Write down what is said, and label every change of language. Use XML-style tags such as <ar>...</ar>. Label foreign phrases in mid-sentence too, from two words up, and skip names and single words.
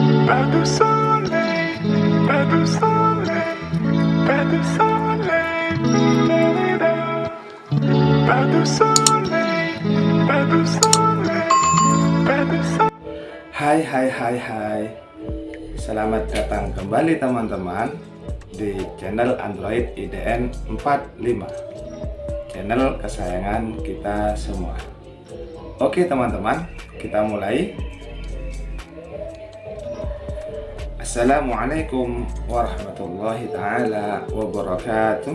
<fr>Pas de soleil, pas de soleil, pas de soleil, la-la-la. Pas de soleil, pas de soleil, pas de soleil.</fr> <id>Hai. Selamat datang kembali teman-teman di channel Android IDN 45, channel kesayangan kita semua. Oke teman-teman, kita mulai.</id> <ar>السلام عليكم ورحمة الله تعالى وبركاته.</ar>